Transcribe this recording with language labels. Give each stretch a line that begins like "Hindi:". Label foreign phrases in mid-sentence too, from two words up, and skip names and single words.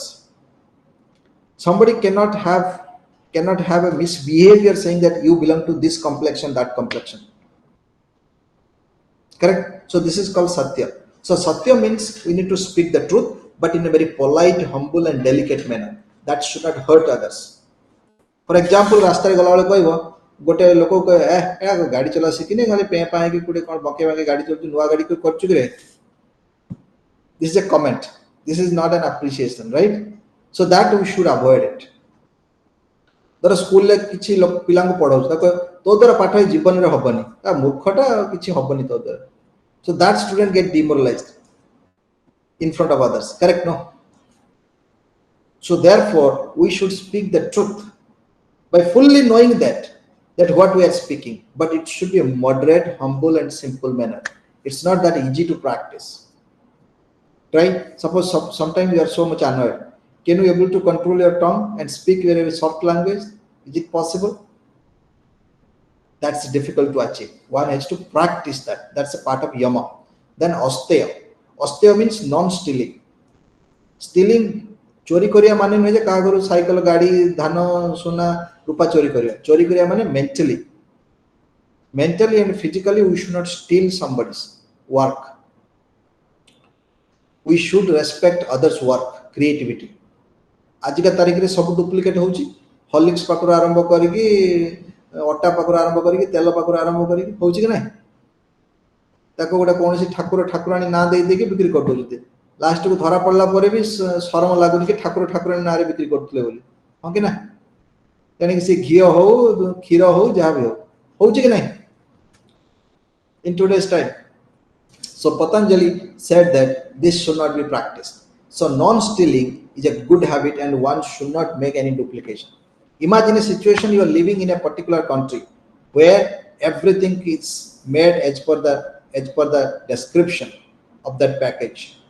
English: Somebody cannot have a misbehavior saying that you belong to this complexion, that complexion. Correct? So this is called satya. So satya means we need to speak the truth, but in a very polite, humble and delicate manner. That should not hurt others. For example,
Odia: ରାସ୍ତାରେ ଗଲାବେଳେ କହିବ, ଗୋଟେ ଲୋକ କହିବ ଗାଡ଼ି ଚଲା ଶିଖିନି, ଖାଲି ପେଁ ପାଁ ହେଇକି କୋଉଠି କ'ଣ ବଙ୍କେ ବାଙ୍କେ ଗାଡ଼ି ଚଲୁଛୁ, ନୂଆ ଗାଡ଼ି କରୁଛୁ କିରେ?
English: This is a comment. This is not an appreciation, right? So that we should avoid it.
Odia: ଧର ସ୍କୁଲରେ କିଛି ପିଲାଙ୍କୁ ପଢାଉଛି, ତାକୁ ତୋ ଦ୍ୱାରା ପାଠ ଏଇ ଜୀବନରେ ହବନି, ମୂର୍ଖଟା କିଛି ହବନି ତୋ ଦ୍ୱାରା.
English: So that student get demoralized in front of others. Correct? No? So therefore, we should speak the truth by fully knowing that what we are speaking, but it should be a moderate, humble and simple manner. It's not that easy to practice. Right? Suppose sometimes you are so much annoyed. Can you able to control your tongue and speak very soft language? Is it possible? That's difficult to achieve. One has to practice that. That's a part of yama. Then asteya. Asteya means non-stealing. Stealing,
Odia: ଚୋରୀ କରିଆ ମାନେ ନହିଁ ଜେ କାହା ଘରୁ ସାଇକେଲ, ଗାଡ଼ି, ଧାନ, ସୋନା, ରୂପା ଚୋରୀ କରିଆ. ଚୋରୀ କରିଆ ମାନେ
English: mentally and physically we should not steal somebody's work. We should respect others' work, creativity.
Odia: ଆଜିକା ତାରିଖରେ ସବୁ ଡୁପ୍ଲିକେଟ୍ ହେଉଛି, ହର୍ଲିକ୍ସ ପାଖରୁ ଆରମ୍ଭ କରିକି ଅଟା ପାଖରୁ ଆରମ୍ଭ କରିକି ତେଲ ପାଖରୁ ଆରମ୍ଭ କରିକି ହେଉଛି କି ନାହିଁ? ତାକୁ ଗୋଟେ କୌଣସି ଠାକୁରାଣୀ ନାଁ ଦେଇକି ବିକ୍ରି କରିଦେଉଛନ୍ତି, ଲାଷ୍ଟକୁ ଧରା ପଡ଼ିଲା ପରେ ବି ଶରମ ଲାଗୁନି କି ଠାକୁରାଣୀ ନାଁରେ ବିକ୍ରି କରୁଥିଲେ ବୋଲି, ହଁ କି ନା? ତେଣିକି ସେ ଘିଅ ହଉ, କ୍ଷୀର ହଉ, ଯାହା ବି ହଉ, ହେଉଛି କି ନାହିଁ
English: in today's time? So Patanjali said that this should not be practiced. So non-stealing is a good habit and one should not make any duplication. Imagine a situation you are living in a particular country where everything is made as per the description of that package.